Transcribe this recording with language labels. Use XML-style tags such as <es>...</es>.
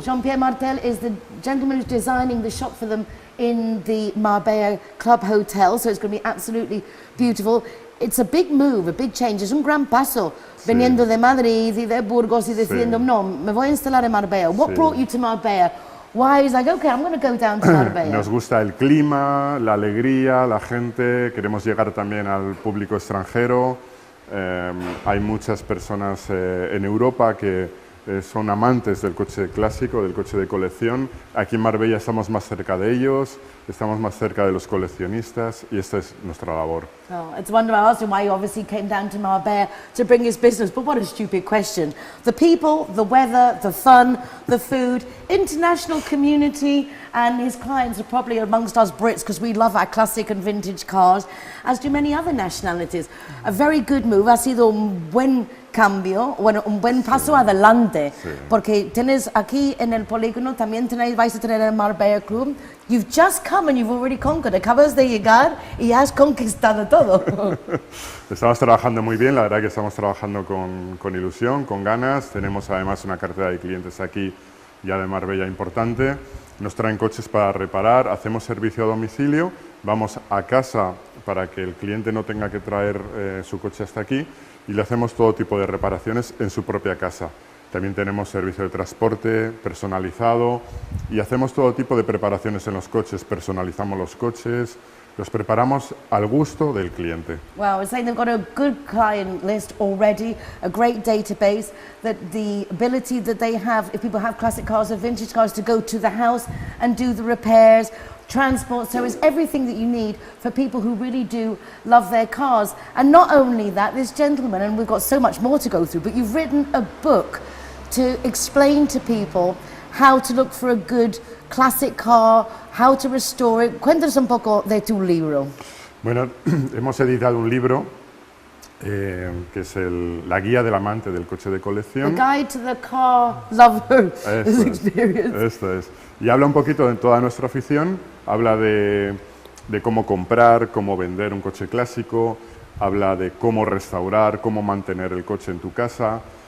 <en>Jean-Pierre Martel is the gentleman who's designing the shop for them in the Marbella Club Hotel, so it's going to be absolutely beautiful. It's a big move, a big change.</en> <es>Es un gran paso, viniendo de Madrid y de Burgos y diciendo, no, me voy a instalar en Marbella.</es> <en>What brought you to Marbella? Why? He's like, okay, I'm going to go down to Marbella.</en> <es>Nos gusta el clima, la alegría, la gente, queremos llegar también al público extranjero. Hay muchas personas en Europa que son amantes del coche clásico, del coche de colección. Aquí en Marbella estamos más cerca de ellos, estamos más cerca de los coleccionistas y esta es nuestra labor.</es> <en>Oh, it's wonderful. I asked him why he obviously came down to Marbella to bring his business, but what a stupid question. The people, the weather, the fun, the food, international community, and his clients are probably amongst us Brits because we love our classic and vintage cars, as do many other nationalities. A very good move.</en> <es>Ha sido un buen cambio, bueno, un buen paso adelante, porque tienes aquí en el polígono, también vais a tener el Marbella Club.</es> <en>You've just come and you've already conquered.</en> <es>Acabas de llegar y has conquistado todo. Estamos trabajando muy bien, la verdad que estamos trabajando con ilusión, con ganas. Tenemos además una cartera de clientes aquí ya de Marbella importante. Nos traen coches para reparar, hacemos servicio a domicilio, vamos a casa para que el cliente no tenga que traer su coche hasta aquí y le hacemos todo tipo de reparaciones en su propia casa. También tenemos servicio de transporte personalizado y hacemos todo tipo de preparaciones en los coches. Personalizamos los coches, los preparamos al gusto del cliente.</es> <en>Well, we're saying they've got a good client list already, a great database, that the ability that they have, if people have classic cars or vintage cars, to go to the house and do the repairs, transport service, everything that you need for people who really do love their cars. And not only that, this gentleman, and we've got so much more to go through, but you've written a book to explain to people how to look for a good classic car, how to restore it.</en> <es>Cuéntanos un poco de tu libro. Bueno, hemos editado un libro que es la guía del amante del coche de colección.</es> <en>The Guide to the Car Lover's Experience.</en> <es>Esto es. Y habla un poquito de toda nuestra afición, habla de cómo comprar, cómo vender un coche clásico, habla de cómo restaurar, cómo mantener el coche en tu casa.</es>